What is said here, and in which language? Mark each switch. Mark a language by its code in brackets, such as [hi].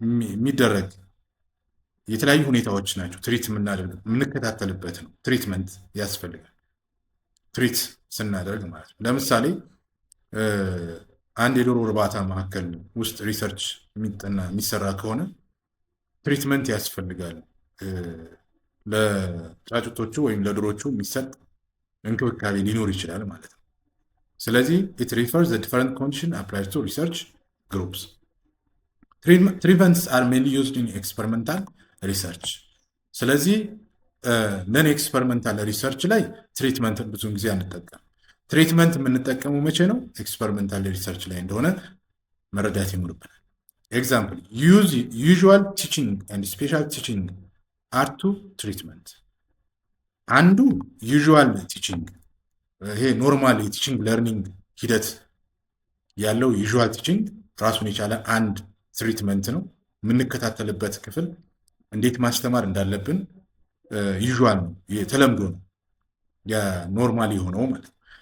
[am] የሚደረግ የተለያዩ ሁኔታዎች ናቸው። ትሪት የምንከታተልበት ነው። ትሪትመንት ያስፈልጋል ትሪት ስናደርግ ማለት ነው። ለምሳሌ አንድ የዶሮ እርባታ ማዕከል ውስጥ ሪሰርች የሚሰራ ከሆነ ትሪትመንት ያስፈልጋል። ለጫጩቶቹ ወይም ለዶሮቹ የሚሰጥ እንክብካቤ ሊኖር ይችላል ማለት ነው። ስለዚህ [en] it refers the different condition applied to research groups. Treatments are mainly used in experimental research. [am] ስለዚህ ነን ኤክስፐሪመንታል ሪሰርች ላይ ትሪትመንት ብዙ ጊዜ አንጠቀም። ትሪትመንት የምንጠቀመው መቼ ነው? ኤክስፐሪመንታል ሪሰርች ላይ እንደሆነ መረዳት ይኖርብናል። ኤግዛምፕል [en] usual teaching and special teaching are two treatment. [am] አንዱ ዩዥዋል ቲቺንግ ይሄ ኖርማል የቲቺንግ ለርኒንግ ሂደት ያለው ዩዥዋል ቲቺንግ ራሱን የቻለ አንድ ትሪትመንት ነው። የምንከታተልበት ክፍል እንዴት ማስተማር እንዳለብን ዩዥዋል ነው፣ የተለምዶ ነው፣ የኖርማል የሆነው ማለት ነው።